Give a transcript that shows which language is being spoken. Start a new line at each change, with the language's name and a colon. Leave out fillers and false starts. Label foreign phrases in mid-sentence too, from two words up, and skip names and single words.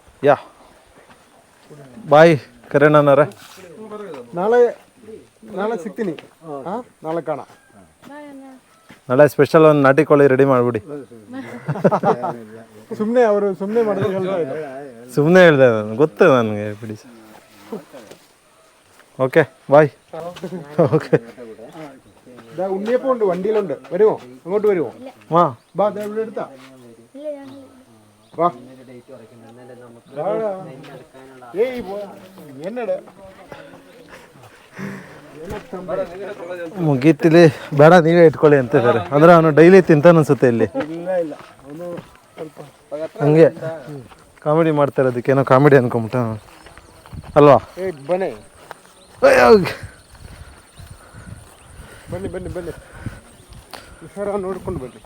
Kannada: ಯಾ ಬಾಯ್ ಕರೆಣ್ಣನವ್ರೆ. ನಾಳೆ ಸಿಗ್ತೀನಿ. ನಾಳೆ ಕಾಣ. ನಾಳೆ ಸ್ಪೆಷಲ್ ಒಂದು ನಾಟಿ ಕೋಳಿ ರೆಡಿ ಮಾಡಿಬಿಡಿ. ಸುಮ್ಮನೆ ಮಾಡಿದ್ರೆ ಹೇಳ್ತಾ ಇದ್ದಾರೆ. ಸುಮ್ಮನೆ ಹೇಳಿದೆ ನಾನು, ಗೊತ್ತು ನನಗೆ, ಬಿಡಿ ಸರ್.
English: okay bye.
Malayalam: ഓക്കെ ഉണ്ണിയപ്പമുണ്ട്, വണ്ടിയിലുണ്ട്. വരുമോ? അങ്ങോട്ട് വരുമോ? വാ ബാ, ഇവിടെ എടുത്താ വാ. ഏയ് എന്നട
Kannada: ಮುಗೀತಿಲಿ ಬೇಡ, ನೀವೇ ಇಟ್ಕೊಳ್ಳಿ ಅಂತಿದ್ದಾರೆ. ಅಂದ್ರೆ ಅವನು ಡೈಲಿ ತಿಂತಾನ ಅನ್ಸುತ್ತೆ ಇಲ್ಲಿ. ಇಲ್ಲ ಇಲ್ಲ, ಅವನು ಸ್ವಲ್ಪ ಹಂಗೆ ಕಾಮಿಡಿ ಮಾಡ್ತಾ ಇರೋದಕ್ಕೆ ಏನೋ ಕಾಮಿಡಿ ಅನ್ಕೊಂಬಿಟ್ಟ ಅಲ್ವಾ? ಬನ್ನಿ ಬನ್ನಿ ಬನ್ನಿ ಬನ್ನಿ, ಹುಷಾರಾಗಿ ನೋಡ್ಕೊಂಡು ಬನ್ನಿ.